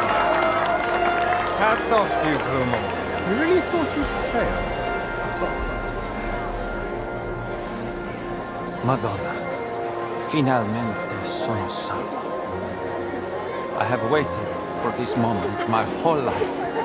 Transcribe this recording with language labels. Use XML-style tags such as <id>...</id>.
<en>Hats off to you, Bruno. We really thought you'd fail.</en> <it>Madonna, finalmente sono salvo.</it> <en>I have waited for this moment my whole life.</en>